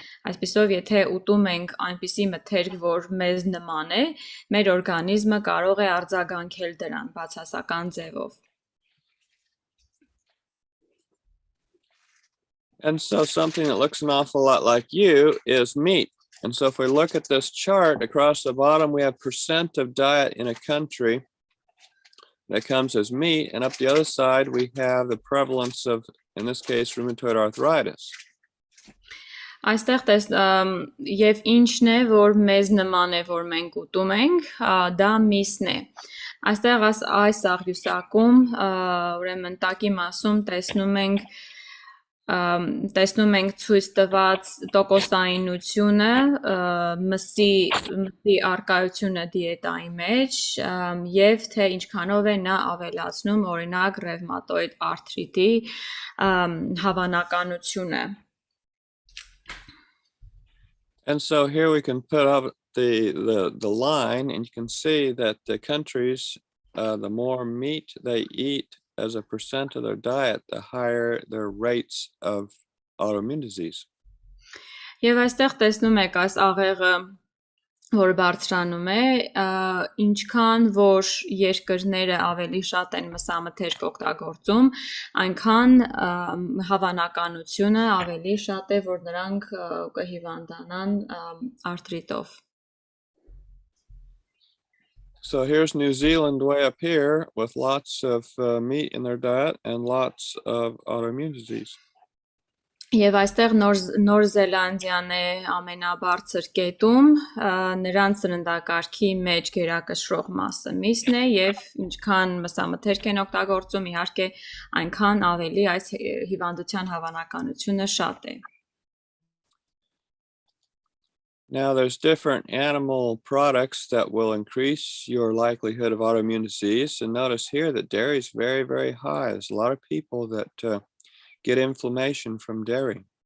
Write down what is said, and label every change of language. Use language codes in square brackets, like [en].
[hy] Այսպիսով, եթե ուտում ենք այնպիսի մթերք, որ մեզ նման է, մեր օրգանիզմը կարող է արձագանքել դրան բացասական ձևով. [en] And so something that looks an awful lot like you is meat. And so if we look at this chart across the bottom, we have percent of diet in a country that comes as meat. And up the other side, we have the prevalence of, in this case, rheumatoid arthritis. [hy] Այստեղ եւ ինչն է, որ մեզ նման է, որ մենք ուտում ենք, դա միսն է. Այստեղ այս աղյուսակում, ուրեմն տակի մասում տեսնում ենք ցույց տված տոկոսայինությունը, մսի արկայությունը դիետայի մեջ եւ թե ինչքանով է նա ավելացնում օրինակ ռևմատոիդ արթրիտի հավանականությունը. [en] And so here we can put up the line, and you can see that the countries, the more meat they eat as a percent of their diet, the higher their rates of autoimmune disease. [hy] Եվ այստեղ տեսնում եք այս աղեղը, որ բարձրանում է, ինչքան որ երկրները ավելի շատ են մսամթերք օգտագործում, այնքան հավանականությունը ավելի շատ է, որ նրանք կհիվանդանան արթրիտով. [en] So here's New Zealand way up here with lots of meat in their diet and lots of autoimmune disease. [hy] Եվ այստեղ Նոր Զելանդիան է ամենաբարձր կետում, նրանց սննդակարգի մեջ գերակշռող մասը միսն է եւ ինչքան մսամթերք են օգտագործում, իհարկե այնքան ավելի այս հիվանդության հավանականությունը շատ է։ [en] Now, there's different animal products that will increase your likelihood of autoimmune disease. And notice here that dairy is very, very high. There's a lot of people that get inflammation from dairy.